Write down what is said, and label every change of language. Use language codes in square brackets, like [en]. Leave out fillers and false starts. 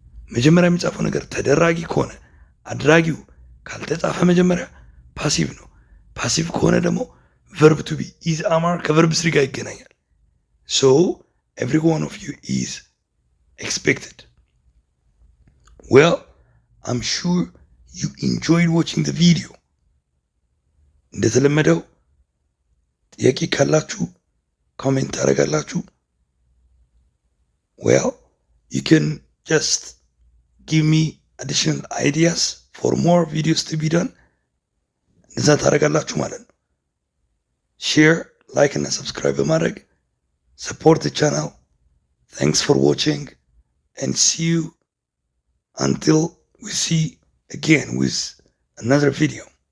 [am] መጀመሪያ የሚጻፈው ነገር ተደራጊ ከሆነ አድራጊው ካልተጻፈ መጀመሪያ ፓሲቭ ነው። ፓሲቭ ከሆነ ደግሞ ቨርብ ቱ ቢ ኢዝ አማር ከቨርብ ስሪ ጋር ይገናኛል። ሶ [en] every one of you is expected. Well, I'm sure you enjoyed watching the video. [am] እንደተለመደው ጥያቄ ካላችሁ ኮሜንት ታደርጋላችሁ። [en] Well, you can just give me additional ideas for more videos to be done. [am] እንደዛ ታደርጋላችሁ ማለት ነው። ሼር፣ ላይክ እና ሰብስክራይብ በማድረግ [en] support the channel. Thanks for watching and see you until we see again with another video.